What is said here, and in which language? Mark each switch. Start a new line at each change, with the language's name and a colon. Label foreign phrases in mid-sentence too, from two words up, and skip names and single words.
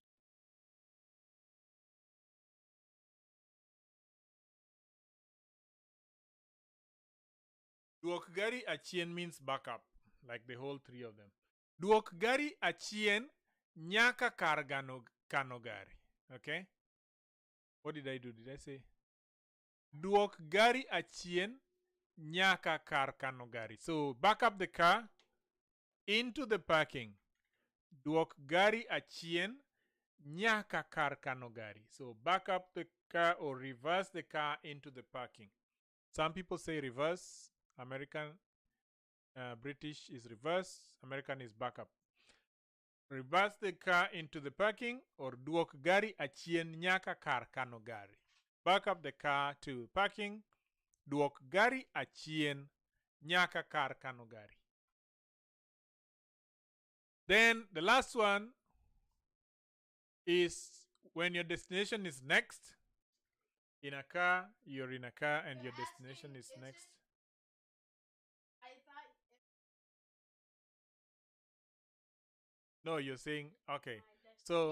Luo (Kenya and Tanzania): Duok gari achien
English: means back up, like the whole three of them.
Luo (Kenya and Tanzania): Duok gari achien nyaka kar kano gari.
English: Okay? What did I do? Did I say?
Luo (Kenya and Tanzania): Duok gari achien nyaka kar kano gari.
English: So back up the car into the parking.
Luo (Kenya and Tanzania): Duok gari achien nyaka kar kano gari.
English: So back up the car or reverse the car into the parking. Some people say reverse. American, British is reverse. American is back up. Reverse the car into the parking or
Luo (Kenya and Tanzania): duok gari achien nyaka kar kano gari.
English: Back up the car to parking.
Luo (Kenya and Tanzania): Duok gari achien nyaka kar kano gari.
English: Then the last one is when your destination is next. In a car, you're in a car and your destination is next. I thought No, you're saying, okay. So,